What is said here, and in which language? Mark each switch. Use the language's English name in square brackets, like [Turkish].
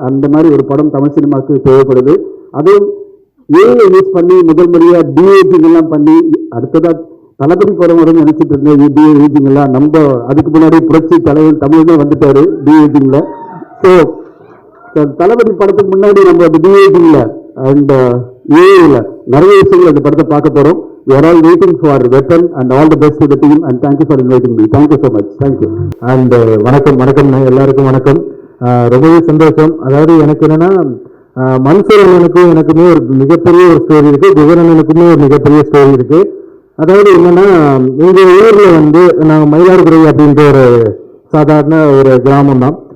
[Tamil] அந்த மாதிரி ஒரு படம் தமிழ் சினிமாவுக்கு தேவைப்படுது. அதுவும் ஏஐ யூஸ் பண்ணி முதல் முறையாக டிஏஜிங் எல்லாம் பண்ணி அடுத்ததாக தளபதி படம் வரும்னு நினச்சிட்டு இருந்தேன். டிஏஜிங் எல்லாம் நம்ம அதுக்கு முன்னாடி புரட்சி தலைவர் தமிழ் தான் வந்துட்டாரு டிஏஜிங்கில். ஸோ தளபதி படத்துக்கு முன்னாடி நம்ம அந்த டிஏஜிங்கில் அண்ட் ஏஐல நிறைய விஷயங்கள் அந்த படத்தை பார்க்க போகிறோம். [English] We are all waiting for Weapon and all the best to the team and thank you for inviting me. Thank you so much. Thank you. [Tamil] And வணக்கம் எல்லாருக்கும் வணக்கம். ரொம்பவே சந்தோஷம். அதாவது எனக்கு என்னன்னா மன்சூர் அண்ணனுக்கும் எனக்குமே ஒரு மிகப்பெரிய ஒரு ஸ்டோரி இருக்கு, குகன் அண்ணனுக்குமே ஒரு மிகப்பெரிய ஸ்டோரி இருக்கு. அதாவது என்னன்னா, எங்க ஊர்ல வந்து நாங்கள் மயிலாடுதுறை அப்படின்ற ஒரு சாதாரண ஒரு கிராமம் தான்.